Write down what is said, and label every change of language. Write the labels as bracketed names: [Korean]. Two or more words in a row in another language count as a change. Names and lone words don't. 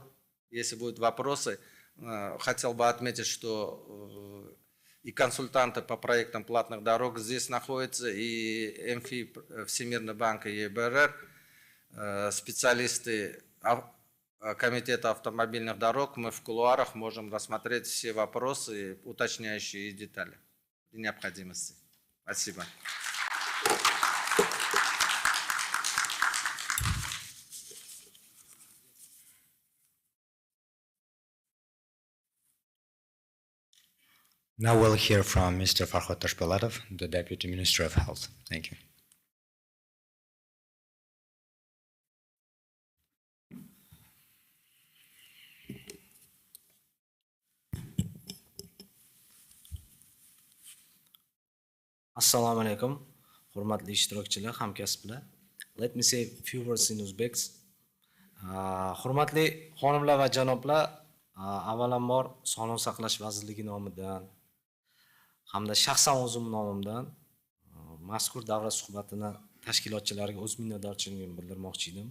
[Russian] Если будут вопросы, хотел бы отметить, что и консультанты по проектам платных дорог здесь находятся, и МФИ, Всемирный банк и EBRD, специалисты Комитета автомобильных дорог. Мы в кулуарах можем рассмотреть все вопросы, уточняющие детали при необходимости. Спасибо. [English] Now we'll hear from Mr. Farhod Tashpolatov, the Deputy Minister of Health. Thank you. [Arabic] السلام عليكم, [Uzbek] hurmatli ishtirokchilar, hamkasblar. [English] Let me say a few words in Uzbek. [Uzbek] Hurmatli xonimlar va janoblar, avvalambor Sog'liqni saqlash vazirligi nomidan hamda shaxsan o'zim nomimdan mazkur davra suhbatini tashkilotchilariga o'z minnatdorchiligimni bildirmoqchi edim.